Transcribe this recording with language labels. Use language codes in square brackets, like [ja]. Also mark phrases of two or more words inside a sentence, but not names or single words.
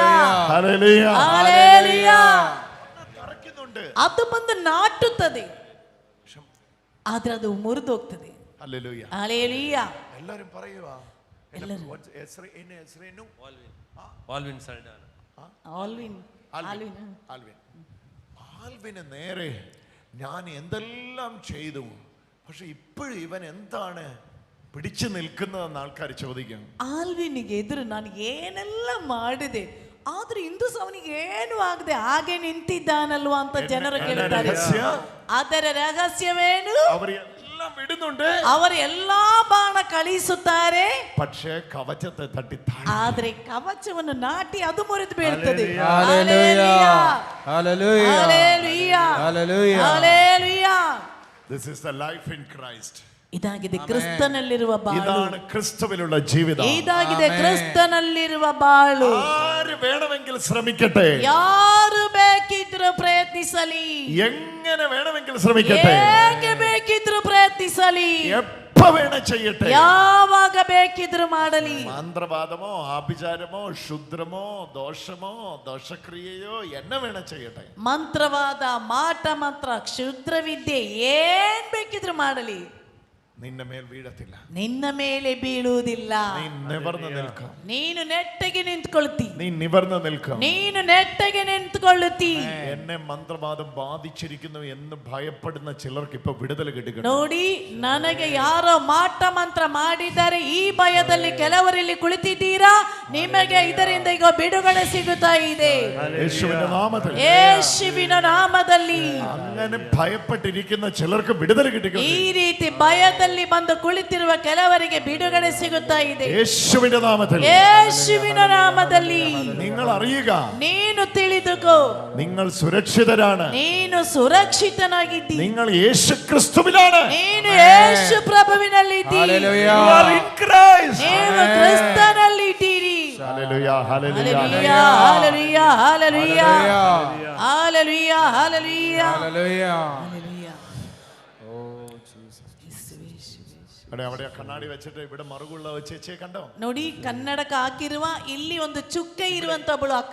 [ml] ഹല്ലേലൂയ. [kn] ಹಲ್ಲೆಲೂಯ. [ml] തറയ്ക്കുന്നുണ്ട്. [kn] ಅದು ಬಂದು ನಾಟುತ್ತದೆ, ಆದ್ರೆ ಅದು ಮುರಿದೋಗ್ತದೆ. [ml] ഹല്ലേലൂയ. [kn] ಹಲ್ಲೆಲೂಯ. [ml] എല്ലാരും പറയുവാ. വാൽവിൻ സൈഡാണ്. ആൽവിന് നേരെ ഞാൻ എന്തെല്ലാം ചെയ്തു, പക്ഷെ ഇപ്പോഴും ഇവൻ എന്താണ് പിടിച്ചു നിൽക്കുന്നതെന്ന് ആൾക്കാർ ചോദിക്കും. [kn] ಆಲ್ವಿನಿಗೆ ಎದುರು ನಾನು ಏನೆಲ್ಲ ಮಾಡಿದೆ, ಆದ್ರೆ ಇಂದು ಸಹ ಅವನಿಗೆ ಏನು ಆಗದೆ ಹಾಗೆ ನಿಂತಿದ್ದಾನಲ್ವಾ ಅಂತ ಜನರು ಕೇಳ್ತಾರೆ. ಅದರ ರಹಸ್ಯವೇನು? [ml] അവരെല്ലാം വിടുന്നുണ്ട്, [kn] ಅವರು ಎಲ್ಲಾ ಬಾಣ ಕಳಿಸುತ್ತಾರೆ, [ml] പക്ഷേ കവചത്തെ തട്ടി [kn] ಆದ್ರೆ ಕವಚವನ್ನು ನಾಟಿ ಅದು ಮುರಿದು ಬೀಳ್ತದೆ. [en] Hallelujah. Hallelujah. Hallelujah. Hallelujah. This is the life in Christ. [kn] ಇದಾಗಿದೆ ಕ್ರಿಸ್ತನಲ್ಲಿರುವ ಬಾಳು. [ml] ഇതാണ് ക്രിസ്തുവിലുള്ള ജീവിതം. [kn] ಇದಾಗಿದೆ ಕ್ರಿಸ್ತನಲ್ಲಿರುವ ಬಾಳು. [ml] ആര് വേണമെങ്കിലും ശ്രമിക്കട്ടെ, [kn] ಯಾರು ಬೇಕಿದ್ರು ಪ್ರಯತ್ನಿಸಲಿ, [ml] എങ്ങനെ വേണമെങ്കിലും ശ്രമിക്കട്ടെ, [kn] ಹೇಗೆ ಬೇಕಿದ್ರು ಪ್ರಯತ್ನಿಸಲಿ, [ml] എപ്പോ വേണം ചെയ്യട്ടെ, [kn] ಯಾವಾಗ ಬೇಕಿದ್ರು ಮಾಡಲಿ. [ml] മന്ത്രവാദമോ ആഭിചാരമോ ക്ഷുദ്രമോ ദോഷമോ ദോഷക്രിയയോ എന്നെ വേണം ചെയ്യട്ടെ. [kn] ಮಂತ್ರವಾದ, ಮಾಟ ಮಂತ್ರ, ಕ್ಷುದ್ರ ವಿದ್ಯೆ ಏನ್ ಬೇಕಿದ್ರು ಮಾಡಲಿ, [ml] നിന്റെ മേൽ വീഴത്തില്ല, [kn] ನಿನ್ನ ಮೇಲೆ ಬೀಳುವುದಿಲ್ಲ. [ml] നീ നിവർന്ന് നിൽക്കും, [kn] ನೀನು ನೆಟ್ಟಗೆ ನಿಂತ್ಕೊಳ್ತಿ, [ml] നീ നിവർന്ന് നിൽക്കും. [kn] ನೀನು ನೆಟ್ಟಗೆ ನಿಂತ್ಕೊಳ್ಳುತ್ತಿ. [ml] എന്നെ മന്ത്രവാദം ബാധിച്ചിരിക്കുന്നു എന്ന് ഭയപ്പെടുന്ന ചിലർക്ക് ഇപ്പൊ വിടുതൽ കിട്ടുക. [kn] ನೋಡಿ, ನನಗೆ ಯಾರೋ ಮಾಟ ಮಂತ್ರ ಮಾಡಿದ್ದಾರೆ ಈ ಭಯದಲ್ಲಿ ಕೆಲವರಲ್ಲಿ ಕುಳಿತಿದ್ದೀರಾ, ನಿಮಗೆ ಇದರಿಂದ ಈಗ ಬಿಡುಗಡೆ ಸಿಗುತ್ತಾ ಇದೆ [ml] യേശുവിന്റെ നാമത്തിൽ. [kn] ಯೇಸುವಿನ ನಾಮದಲ್ಲಿ. [ml] അങ്ങനെ ഭയപ്പെട്ടിരിക്കുന്ന ചിലർക്ക് വിടുതൽ കിട്ടുക. [kn] ಈ ರೀತಿ ಭಯದಲ್ಲಿ ಬಂದು ಕುಳಿತಿರುವ ಕೆಲವರಿಗೆ ಬಿಡುಗಡೆ ಸಿಗುತ್ತಾ ಇದೆ [ml] യേശുവിന്റെ നാമത്തിൽ. [kn] ಯೇಸುವಿನ ನಾಮದಲ್ಲಿ. [ml] നിങ്ങൾ അറിയുക, [kn] ನೀನು ತಿಳಿದುಕೋ, [ml] നിങ്ങൾ സുരക്ഷിതരാണ്, [kn] ನೀನು ಸುರಕ್ಷಿತನಾಗಿದ್ದಿ, [ml] നിങ്ങൾ യേശു ക്രിസ്തുവിലാണ്. [kn] ನೀನು ಯೇಸು ಪ್ರಭುವಿನಲ್ಲಿದ್ದೀರಿ, [en] Hallelujah. You are in Christ. [kn] ನೀವು ಕ್ರಿಸ್ತನಲ್ಲಿದ್ದೀರಿ. [ml] ഹല്ലേലൂയ ഹല്ലേലൂയ ഹല്ലേലൂയ ഹല്ലേലൂയ ഹല്ലേലൂയ ഹല്ലേലൂയ ഹല്ലേലൂയ. അവിടെ കണ്ണാടി വെച്ചിട്ട് ഇവിടെ മറുകുള്ള ചേച്ചിയെ കണ്ടോ? [kn] ನೋಡಿ ಕನ್ನಡಕ ಹಾಕಿರುವ ಇಲ್ಲಿ ಒಂದು ಚುಕ್ಕ ಇರುವಂತ ಒಬ್ಬಳು ಅಕ್ಕ.